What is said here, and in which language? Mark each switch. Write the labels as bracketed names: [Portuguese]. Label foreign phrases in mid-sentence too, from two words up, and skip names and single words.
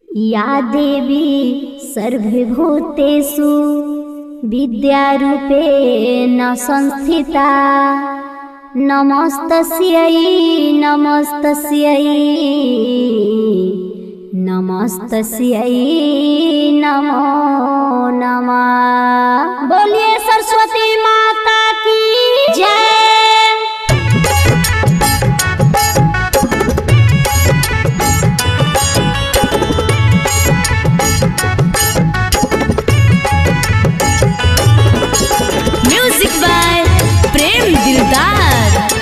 [Sanskrit] या देवी सर्वभूतेषु विद्यारूपेण संस्थिता नमस्तस्यै नमस्तस्यै नमस्तस्यै नमो नमः। [Hindi] बोलिए सरस्वती माता की जय। [English] music by प्रेम दिलदार।